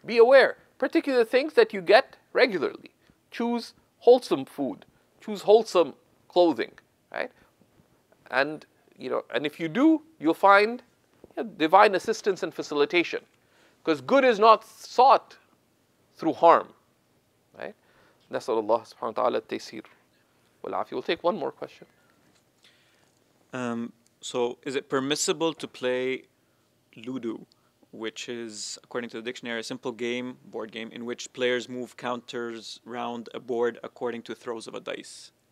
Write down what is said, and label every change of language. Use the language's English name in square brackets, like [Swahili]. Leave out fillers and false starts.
[English] Be aware, particularly the things that you get regularly. Choose wholesome food. Choose wholesome clothing, right? And if you do, you'll find divine assistance and facilitation, because good is not sought through harm, right? [Arabic] نسأل الله سبحانه وتعالى التيسير والعافية. [English] We'll take one more question. So, is it permissible to play Ludo, which is, according to the dictionary, a simple game, board game, in which players move counters round a board according to throws of a dice?